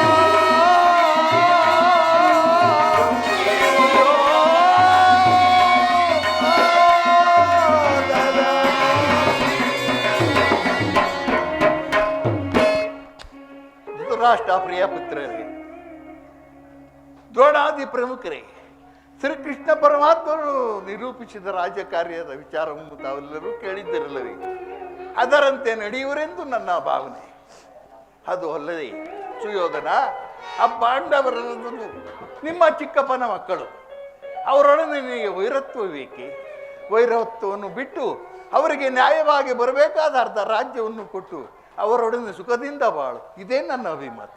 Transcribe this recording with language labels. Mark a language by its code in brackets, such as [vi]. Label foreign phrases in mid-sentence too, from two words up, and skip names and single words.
[kn] ಧೃತರಾಷ್ಟ್ರ ಪ್ರಿಯ ಪುತ್ರರೇ, ದ್ರೋಣಾದಿ ಪ್ರಮುಖರೇ, ಶ್ರೀಕೃಷ್ಣ ಪರಮಾತ್ಮರು ನಿರೂಪಿಸಿದ ರಾಜಕಾರ್ಯದ ವಿಚಾರವನ್ನು ತಾವೆಲ್ಲರೂ ಕೇಳಿದ್ದಿರಲ್ಲವೇ? ಅದರಂತೆ ನಡೆಯುವರೆಂದು ನನ್ನ ಭಾವನೆ. ಅದು ಅಲ್ಲದೆ ಸುಯೋಧನ, ಆ ಪಾಂಡವರನ್ನು ನಿಮ್ಮ ಚಿಕ್ಕಪ್ಪನ ಮಕ್ಕಳು, ಅವರೊಡನೆ ನಿನಗೆ ವೈರತ್ವ ಬೇಕೆ? ವೈರತ್ವವನ್ನು ಬಿಟ್ಟು ಅವರಿಗೆ ನ್ಯಾಯವಾಗಿ ಬರಬೇಕಾದ ಅರ್ಧ ರಾಜ್ಯವನ್ನು ಕೊಟ್ಟು ಅವರೊಡನೆ ಸುಖದಿಂದ ಬಾಳು, ಇದೇ ನನ್ನ ಅಭಿಮತ.